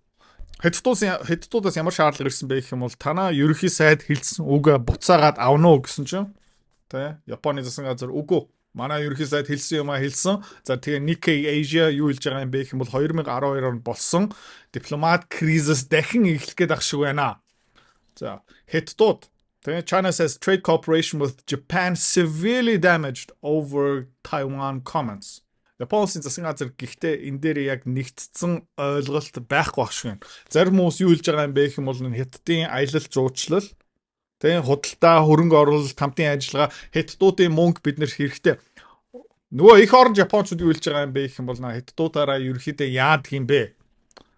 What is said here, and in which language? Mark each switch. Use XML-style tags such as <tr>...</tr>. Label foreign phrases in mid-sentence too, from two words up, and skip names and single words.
<mn>Хятадуудаас ямар шаардлага ирсэн бэ гэх юм бол танаа ерөнхий сайд хэлсэн үгээ буцаагаад авна уу гэсэн чинь Японы засгийн газар үгүй. Манай ерөнхий сайд хэлсэн юм а хэлсэн. За тэгээ Nikkei Asia юу хэлж байгаа юм бэ гэх юм бол 2012 онд болсон дипломат кризис дахин эхлэх гээд ах шиг байна. За Хятадууд</mn> <en>China says trade cooperation with Japan severely damaged over Taiwan comments.</en> <mn>Японы засгийн газар гэхдээ энэ дээр яг нэгтцсэн ойлголт байхгүй байх шиг. Зарим хүмүүс юу хэлж байгаа юм бэ гэх юм бол Хятадын аялал жуулчлал худалдаа хөрөнгө оруулалт хамтын ажиллагаа Хятадуудын мөнгө бид нэр хэрэгтэй. Нөгөө их орон Япончууд юу хэлж байгаа юм бэ гэх юм бол Хятадуудаараа ерөөхдөө яадаг юм бэ?</mn>